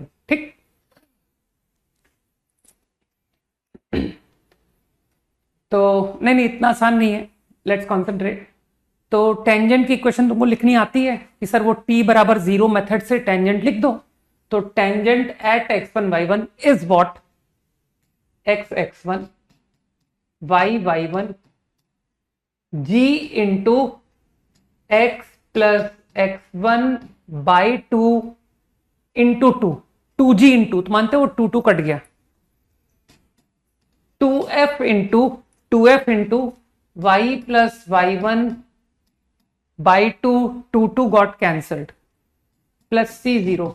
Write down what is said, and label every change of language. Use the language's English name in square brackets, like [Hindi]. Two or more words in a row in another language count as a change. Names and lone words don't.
[Hindi] ठीक, तो नहीं इतना आसान नहीं है, [English] let's concentrate. [Hindi] तो टेंजेंट की इक्वेशन तुमको लिखनी आती है कि सर वो t बराबर 0 मेथड से टेंजेंट लिख दो। [English] तो tangent at x1 y1 is what, x x1 y y1 g into x plus x1 by 2 into 2g into, [Hindi] तो मानते हो 2 कट गया, [English] 2f into y plus y1 by 2 got cancelled, plus c0.